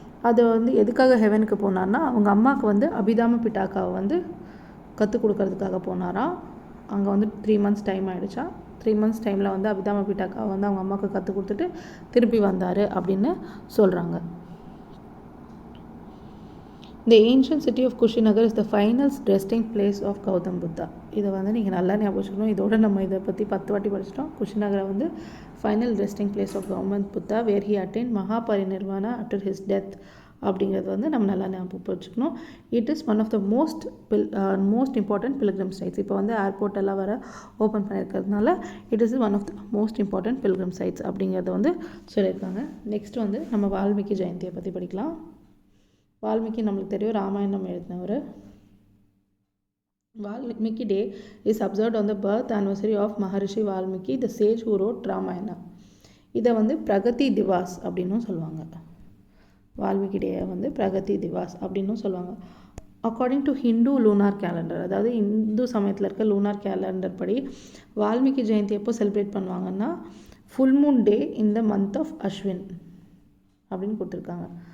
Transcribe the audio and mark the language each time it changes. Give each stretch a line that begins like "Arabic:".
Tamil: அது வந்து எதுக்காக ஹெவனுக்கு போனார்னா, அவங்க அம்மாவுக்கு வந்து அபிதாம பிட்டாக்காவை வந்து கற்றுக் கொடுக்கறதுக்காக போனாராம். அங்கே வந்து 3 months டைம் ஆகிடுச்சா. 3 months டைமில் வந்து அபிதாம பிட்டாக்கா வந்து அவங்க அம்மாவுக்கு கற்றுக் கொடுத்துட்டு திருப்பி வந்தார் அப்படின்னு சொல்கிறாங்க.
English: The ancient city of Kushinagar is the final resting place of Gautam Buddha.
Tamil: இதை வந்து நீங்கள் நல்லா ஞாபகம் வச்சுக்கணும். இதோட நம்ம இதை பற்றி 10 வாட்டி படிச்சிட்டோம். குஷிநகரை வந்து
English: final resting place of Gautam Buddha where he attained Mahaparinirvana after his death
Tamil: அப்படிங்கிறது வந்து நம்ம நல்லா ஞாபகம் வச்சுக்கணும்.
English: It is one of the most important pilgrim sites.
Tamil: இப்போ வந்து ஏர்போர்ட் எல்லாம் வர open பண்ணியிருக்கிறதுனால
English: it is one of the most important pilgrim sites
Tamil: அப்படிங்கிறத வந்து சொல்லியிருக்காங்க. நெக்ஸ்ட் வந்து நம்ம வால்மீகி ஜெயந்தியை பற்றி படிக்கலாம். வால்மீகி நம்மளுக்கு தெரியும், ராமாயணம் எழுதினவர்.
English: Valmiki Day is observed on the birth anniversary of Maharishi Valmiki, the sage who wrote Ramayana.
Tamil: இதை வந்து பிரகதி திவாஸ் அப்படின்னும் சொல்லுவாங்க. வால்மீகி டே வந்து பிரகதி திவாஸ் அப்படின்னும் சொல்லுவாங்க.
English: according to Hindu lunar calendar,
Tamil: அதாவது இந்து சமயத்தில் இருக்க லூனார் கேலண்டர் படி வால்மீகி ஜெயந்தி எப்போ செலிப்ரேட் பண்ணுவாங்கன்னா
English: full moon day in the month of Ashwin
Tamil: அப்படின்னு கொடுத்துருக்காங்க.